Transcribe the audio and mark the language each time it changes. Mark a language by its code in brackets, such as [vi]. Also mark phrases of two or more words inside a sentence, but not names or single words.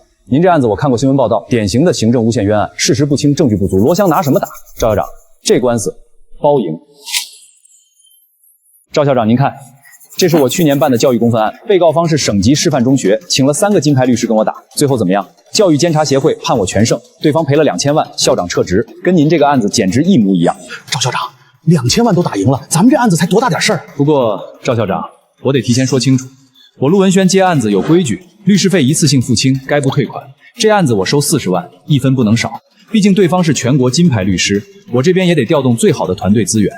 [zh] 您这案子我看过新闻报道，典型的行政诬陷冤案，事实不清，证据不足，罗香拿什么打？赵校长，这官司包赢。赵校长，您看。这是我去年办的教育公分案，被告方是省级师范中学，请了3个金牌律师跟我打，最后怎么样？教育监察協會判我全勝，對方賠了2000萬，校長撤職，跟您這個案子簡直一模一樣。趙校長，2000萬都打贏了，咱們這案子才多大點事兒。不過趙校長，我得提前說清楚，我陸文軒接案子有規矩，律師費一次性付清，該不退款。這案子我收40萬，1分不能少，畢竟對方是全國金牌律師，我這邊也得調動最好的團隊資源。